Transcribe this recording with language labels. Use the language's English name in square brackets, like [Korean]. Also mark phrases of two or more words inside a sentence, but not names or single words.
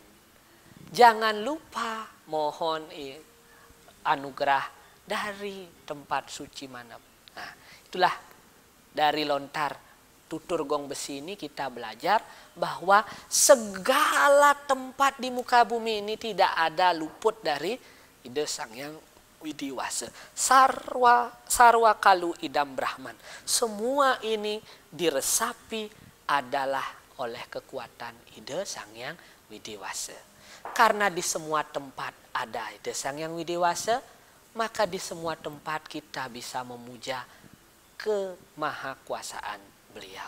[Indonesian] Jangan lupa mohon anugerah dari tempat suci manapun. Nah, itulah dari lontar tutur gong besi ini kita belajar bahwa segala tempat di muka bumi ini tidak ada luput dari ide Sang Hyang Widi Wasa. [Sanskrit] Sarwa kalu idam Brahman. [Indonesian] Semua ini diresapi adalah oleh kekuatan ide Sang Hyang Widi Wasa. Karena di semua tempat ada ide Sang Hyang Widi Wasa, maka di semua tempat kita bisa memuja kemahakuasaan beliau.